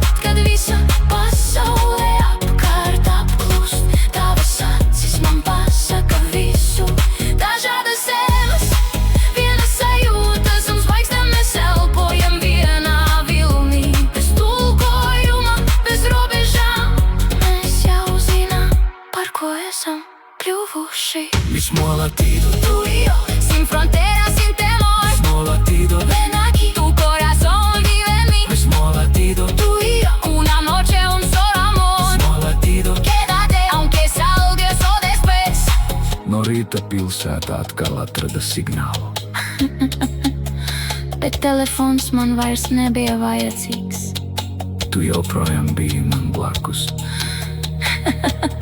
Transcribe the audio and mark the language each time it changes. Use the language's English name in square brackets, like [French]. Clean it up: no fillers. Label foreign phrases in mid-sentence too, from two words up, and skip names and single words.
[Latvian] Kad visa pasaule apkārt apklust, tavas acis man pasaka visu. Dažādas ēlas, viena sajūta, zem zvaigznēm mēs elpojam vienā vilnī. Bez tulkojuma, bez robežām mēs jau zinām, par ko esam kļuvuši. [Spanish] Mismo latido, Tú y yo, sin fronteras, sin temor. mismo latido, Ven aquí, tu corazón vive en mí. mismo latido, Tú y yo, una noche, un solo amor. mismo latido. Quédate, aunque salga eso después. [Latvian] No rīta pilsētā atkal atrada signālu. Bet telefons man vairs nebija vajadzīgs. Tu joprojām biji man blakus.